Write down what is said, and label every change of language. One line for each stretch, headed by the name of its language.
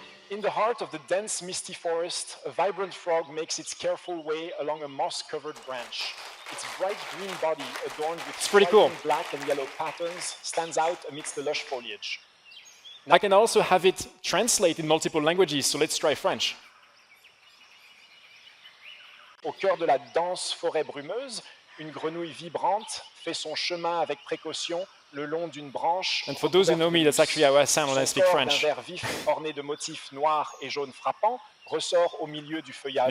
English: In the heart of the dense, misty forest, a vibrant frog makes its careful way along a moss-covered branch. Its bright green body, adorned with striking black and yellow patterns, stands out amidst the lush foliage. I can also have it translate in multiple languages, so let's try French.
French: Au cœur de la dense forêt brumeuse, une grenouille vibrante fait son chemin avec précaution le long d'une branche.
English: And for those who know me, that's actually how I sound when I speak French.
French: Son corps d'un vert vif orné de motifs noirs et jaunes frappants ressort au milieu du feuillage.